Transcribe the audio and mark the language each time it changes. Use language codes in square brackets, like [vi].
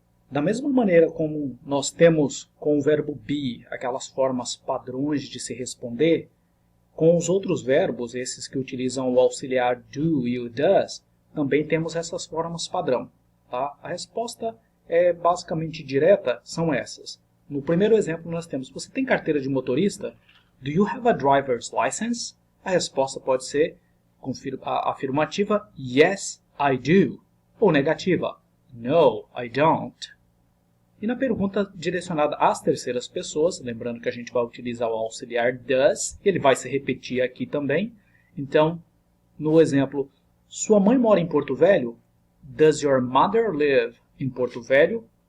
[pt] Da mesma maneira como nós temos com o verbo be aquelas formas padrões de se responder, com os outros verbos, esses que utilizam o auxiliar do e o does, também temos essas formas padrão. Tá? A resposta é basicamente direta, são essas. No primeiro exemplo nós temos: você tem carteira de motorista? [en] Do you have a driver's license? [pt] A resposta pode ser afirmativa, [en] yes, I do. [pt] Ou negativa, [en] no, I don't. [pt] E na pergunta direcionada às terceiras pessoas, lembrando que a gente vai utilizar o auxiliar does, ele vai se repetir aqui também. Então, no exemplo, sua mãe mora em Porto Velho? [en] Does your mother live in Porto Velho?